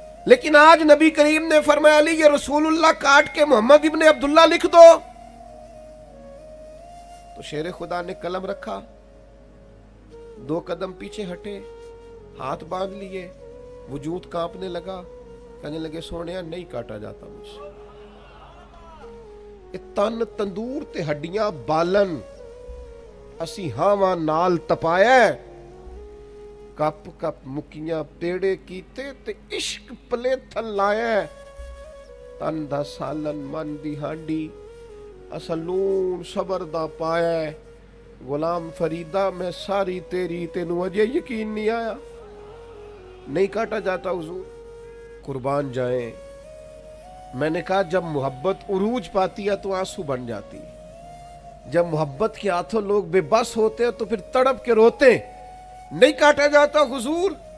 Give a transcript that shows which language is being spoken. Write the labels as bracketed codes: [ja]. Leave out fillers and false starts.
[ur] لیکن آج نبی کریم نے فرمایا علی یہ رسول اللہ کاٹ کے محمد ابن عبداللہ لکھ دو، تو شیر خدا نے قلم رکھا، 2 قدم پیچھے ہٹے، ہاتھ باندھ لیے، وجود کانپنے لگا, کہنے لگے سونے نہیں کاٹا جاتا مجھ سے. [pa] تن تندور تے ہڈیاں بالن, اسی ہاواں نال تپایا, کپ کپ مکیاں پیڑے کیتے تے عشق پلے تھن لایا. تن دا سالن من دی ہانڈی, اسلون صبر دا پایا. غلام فریدہ میں ساری تیری, تینوں اجے یقین نہیں آیا, [ur] نہیں کاٹا جاتا حضور. قربان جائیں, میں نے کہا جب محبت عروج پاتی ہے تو آنسو بن جاتی ہے. جب محبت کے ہاتھوں لوگ بے بس ہوتے ہیں تو پھر تڑپ کے روتے, نہیں کاٹا جاتا حضور.